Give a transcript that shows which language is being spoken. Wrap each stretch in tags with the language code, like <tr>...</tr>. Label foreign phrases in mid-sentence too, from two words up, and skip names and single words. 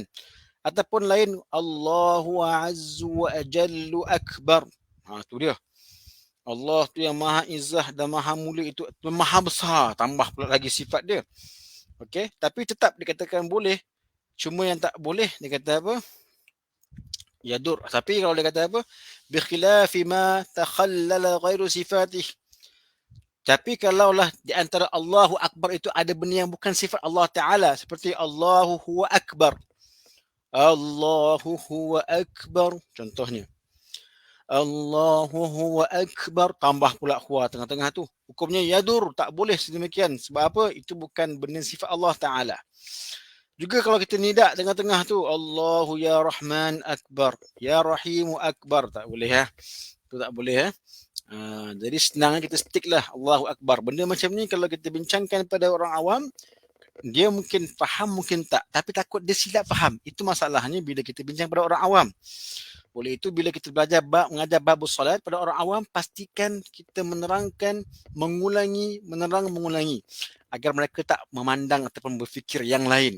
<ms>Ataupun lain,</ms> <ar>الله عز وجل أكبر.</ar> <ms>Tu dia. Allah tu yang maha izzah dan maha mulia, itu maha besar. Tambah pula lagi sifat dia. Okey, tapi tetap dikatakan boleh. Cuma yang tak boleh, dia kata apa? Yadur. Tapi kalau dia kata apa?</ms> <ar>بخلاف ما تخلل غير صفته.</ar> <ms>Tapi kalaulah di antara</ms> <ar>الله أكبر</ar> <ms>itu ada benda yang bukan sifat Allah Ta'ala, seperti</ms> <ar>الله هو أكبر. الله هو أكبر, contohnya. الله هو أكبر,</ar> <ms>tambah pula huwa tengah-tengah tu. Hukumnya yadur, tak boleh sedemikian. Sebab apa? Itu bukan benda sifat Allah Ta'ala. Juga kalau kita nidak tengah-tengah tu,</ms> <ar>الله يا رحمن أكبر، يا رحيم أكبر,</ar> <ms>tak boleh ya. Itu tak boleh ya. Jadi senang kita stick lah</ms> <ar>الله أكبر.</ar> <ms>Benda macam ni kalau kita bincangkan pada orang awam, dia mungkin faham, mungkin tak. Tapi takut dia silap faham. Itu masalahnya bila kita bincang pada orang awam. Oleh itu bila kita belajar mengajar bab solat pada orang awam, pastikan kita menerangkan, mengulangi agar mereka tak memandang ataupun berfikir yang lain.</ms>